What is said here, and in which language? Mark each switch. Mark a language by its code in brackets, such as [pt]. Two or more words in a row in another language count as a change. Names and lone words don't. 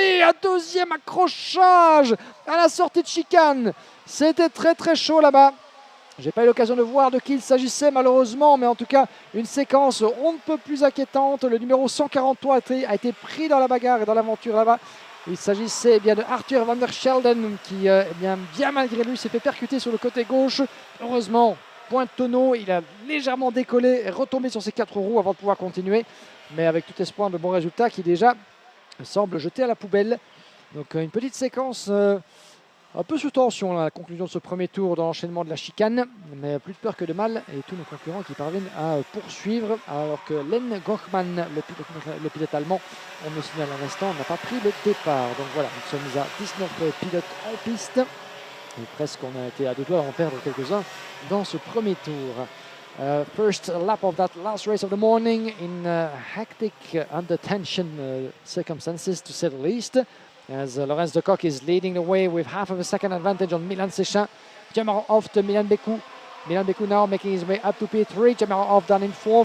[fr] Et un deuxième accrochage à la sortie de chicane. C'était très très chaud là-bas. J'ai pas eu l'occasion de voir de qui il s'agissait malheureusement, mais en tout cas une séquence on ne peut plus inquiétante. Le numéro 143 a été pris dans la bagarre et dans l'aventure là-bas. Il s'agissait de Arthur van der Schelden qui, bien malgré lui, s'est fait percuter sur le côté gauche. Heureusement, point de tonneau, il a légèrement décollé et retombé sur ses 4 roues avant de pouvoir continuer. Mais avec tout espoir de bons résultats qui déjà semble jeter à la poubelle. Donc une petite séquence un peu sous tension là, à la conclusion de ce premier tour dans l'enchaînement de la chicane. Mais plus de peur que de mal et tous nos concurrents qui parviennent à poursuivre. Alors que Len Gochmann, le pilote allemand, on me signale à l'instant, n'a pas pris le départ. Donc voilà, nous sommes à 19 pilotes en piste. Et presque on a été à deux doigts d'en perdre quelques-uns dans ce premier tour. [en] First lap of that last race of the morning in hectic, under tension circumstances to say the least. As Laurens de Kock is leading the way with half of a second advantage on Milan Sechin. Jamaro Hoft, Milan Bekou. Milan Bekou now making his way up to P3. Jamaro Hoft down in 4th.